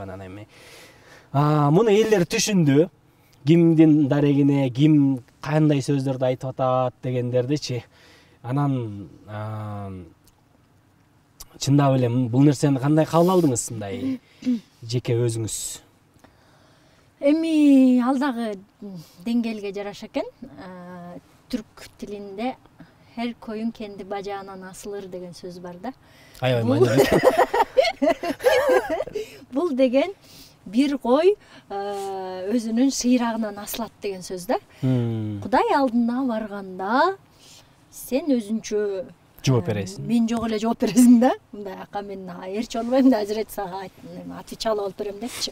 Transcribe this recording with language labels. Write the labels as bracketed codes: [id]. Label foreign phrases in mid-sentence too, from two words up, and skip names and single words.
[ky] Анан эми муну элдер түшүндү, кимдин дарегине, ким кандай сөздөрдү айтып атат дегендердичи. Анан чындап эле бул нерсени кандай кабыл алдыңыз, мындай жеке өзүңүз? Эми ал дагы деңгээлге жараша экен. Түрк тилинде [tr] her koyun kendi bacağından asılır [ky] деген [tr] söz var [ky] da. Бул деген бир кой өзүнүн шыйрагынан асылат деген сөз да. Кудай алдына барганда сен өзүнчө жооп бересиң. Мен жок эле жооп бересиң да. Мындай ака мен эрчи болбойм да, азирет сага отвечал болуп берем депчи.